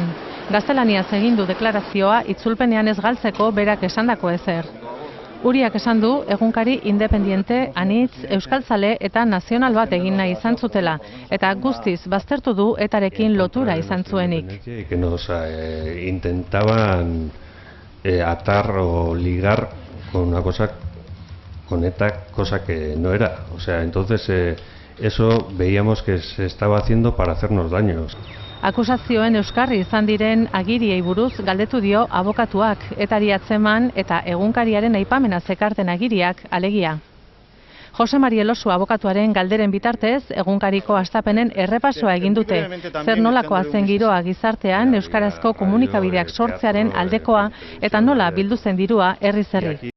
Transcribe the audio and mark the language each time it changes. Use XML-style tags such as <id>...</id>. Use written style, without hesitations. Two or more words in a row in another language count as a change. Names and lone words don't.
<eu>Gaztelaniaz egin du deklarazioa itzulpenean ez galtzeko berak esandako ezer. Uriak esan du egunkari independiente, anitz, euskaltzale eta nazional bat egin nahi izan zutela, eta guztiz baztertu du etarekin lotura izan zuenik.</eu> <es>Que nos intentaban atar o ligar con una cosa, con ETA, cosa que no era. O sea, entonces eso veíamos que se estaba haciendo para hacernos daños.</es> <eu>Akusazioen euskarri izan diren agiriei buruz galdetu dio abokatuak, etari atzeman eta egunkariaren aipamena zekarten agiriak alegia. Jose Mari Elosu abokatuaren galderen bitartez, egunkariko hastapenen errepasoa egin dute. Zer nolakoa zen giroa gizartean euskarazko komunikabideak sortzearen aldekoa eta nola bildu zen dirua herriz herri.</eu>